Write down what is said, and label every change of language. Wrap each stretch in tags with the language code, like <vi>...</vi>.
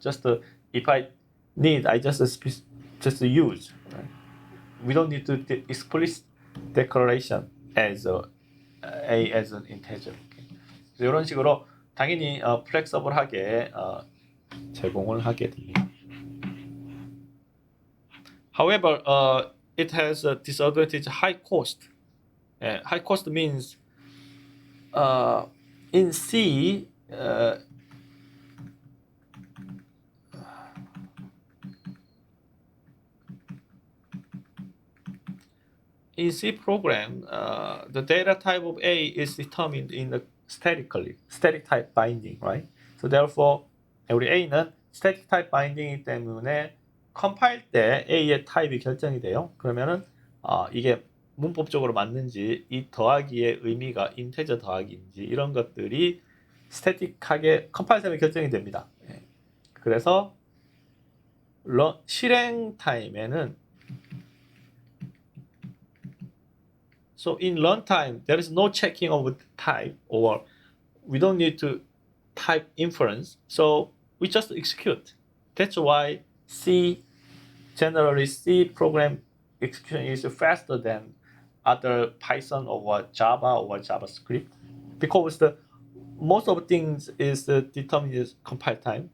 <en>Just if I need, I just use. Right? We don't need to explicit declaration as a as an integer. Okay.</en> <ko>이런 식으로 당연히 플렉서블하게 제공을 하게 됩니다.</ko> <en>However, it has a disadvantage: high cost. High cost means in C, in C program, the data type of A is determined in the static type binding, right? So therefore,</en> <ko>우리 A는 static type binding이기 때문에 컴파일 때 A의 타입이 결정이 돼요. 그러면은 이게 문법적으로 맞는지, 이 더하기의 의미가 인테저 더하기인지 이런 것들이 스태틱하게 컴파일 타임에 결정이 됩니다. 그래서 실행 타임에는</ko> <en>So in runtime, there is no checking of the type, or we don't need to type inference. So we just execute. That's why generally C program execution is faster than other Python or Java or JavaScript, because most of the things is determined as compile time.</en>